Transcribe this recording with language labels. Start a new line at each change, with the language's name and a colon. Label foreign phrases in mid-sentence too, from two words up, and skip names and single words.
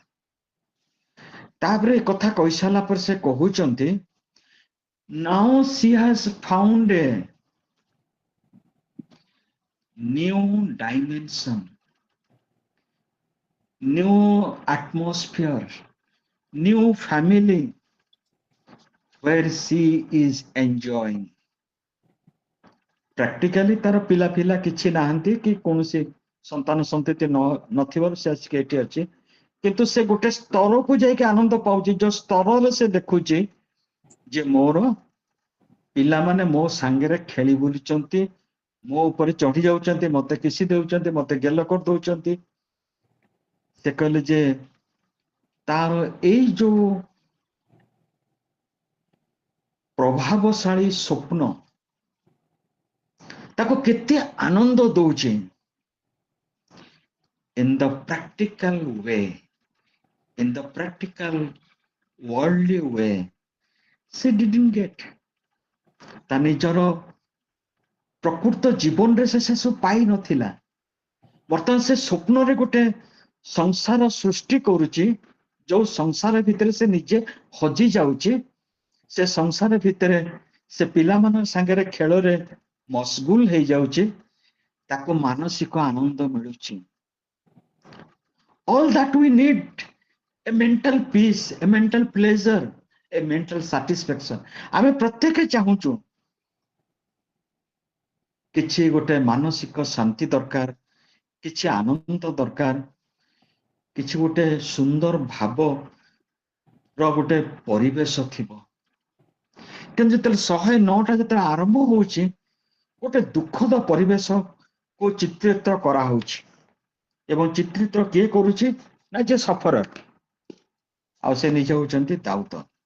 Odia: ତାପରେ ଏ କଥା କହିସାରିଲା ପରେ ସେ କହୁଛନ୍ତି,
English: now she has found a new dimension, new atmosphere, new family where she is enjoying.
Odia: ପ୍ରାକ୍ଟିକାଲି ତାର ପିଲା ପିଲା କିଛି ନାହାନ୍ତି କି କୌଣସି ସନ୍ତାନ ସନ୍ତତି ନଥିବାରୁ ସେ ଆସିକି ଏଠି ଅଛି, କିନ୍ତୁ ସେ ଗୋଟେ ସ୍ତରକୁ ଯାଇକି ଆନନ୍ଦ ପାଉଛି, ଯୋଉ ସ୍ତରରେ ସେ ଦେଖୁଛି ଯେ ମୋର ପିଲାମାନେ ମୋ ସାଙ୍ଗରେ ଖେଳି ବୁଲୁଛନ୍ତି, ମୋ ଉପରେ ଚଢି ଯାଉଛନ୍ତି, ମତେ କିସି ଦେଉଛନ୍ତି, ମତେ ଗେଲ କରିଦଉଛନ୍ତି। ସେ କହିଲେ ଯେ ତାର ଏଇ ଯୋଉ ପ୍ରଭାବଶାଳୀ ସ୍ୱପ୍ନ ତାକୁ କେତେ ଆନନ୍ଦ ଦଉଛି।
English: In the practical way, in the practical worldly way, she didn't get.
Odia: ତା ନିଜର ପ୍ରକୃତ ଜୀବନରେ ସେ ସବୁ ପାଇ ନଥିଲା। ବର୍ତ୍ତମାନ ସେ ସ୍ୱପ୍ନରେ ଗୋଟେ ସଂସାର ସୃଷ୍ଟି କରୁଛି, ଯୋଉ ସଂସାର ଭିତରେ ସେ ନିଜେ ହଜି ଯାଉଛି, ସେ ସଂସାର ଭିତରେ ସେ ପିଲାମାନଙ୍କ ସାଙ୍ଗରେ ଖେଳରେ ମସଗୁଲ ହେଇଯାଉଛି, ତାକୁ ମାନସିକ ଆନନ୍ଦ ମିଳୁଛି।
English: All that we need, a mental peace, a mental pleasure, a mental satisfaction.
Odia: ଆମେ ପ୍ରତ୍ୟେକ ଚାହୁଁଛୁ କିଛି ଗୋଟେ ମାନସିକ ଶାନ୍ତି ଦରକାର, କିଛି ଆନନ୍ଦ ଦରକାର, କିଛି ଗୋଟେ ସୁନ୍ଦର ଭାବର ଗୋଟେ ପରିବେଶ ଥିବ। କିନ୍ତୁ ଯେତେବେଳେ 109ଟା ଯେତେବେଳେ ଆରମ୍ଭ ହଉଛି, ଗୋଟେ ଦୁଃଖଦ ପରିବେଶକୁ ଚିତ୍ରିତ କରାହଉଛି, ଏବଂ ଚିତ୍ରିତ କିଏ କରୁଛି ନା ଯେ ସଫର, ଆଉ ସେ ନିଜେ ହଉଛନ୍ତି ଦାଉଦ।